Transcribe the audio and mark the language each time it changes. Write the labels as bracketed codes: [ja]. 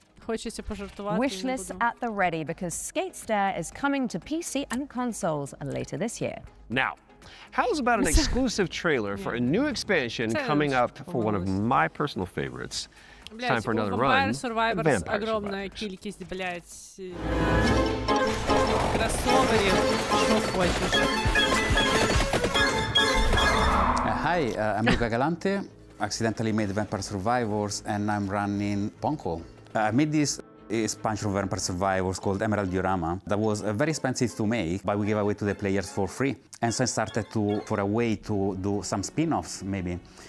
[uk] хочеться пожартувати. [en] Wishlists at the ready because Skate Stair is coming to PC and consoles later this year. Now, how's about an exclusive trailer for a new expansion coming up for one of my personal favorites? It's time for another run. [uk] Vampire Survivors огромная кількість, блядь, кросоверів, що хочеш. [en] Hi, I'm Luca Galante. Accidentally made Vampire Survivors and I'm running Ponko. I made this expansion of Vampire Survivors called Emerald Diorama that was very expensive to make, but we gave away to the players for free. And so I started for a way to do some spin-offs maybe.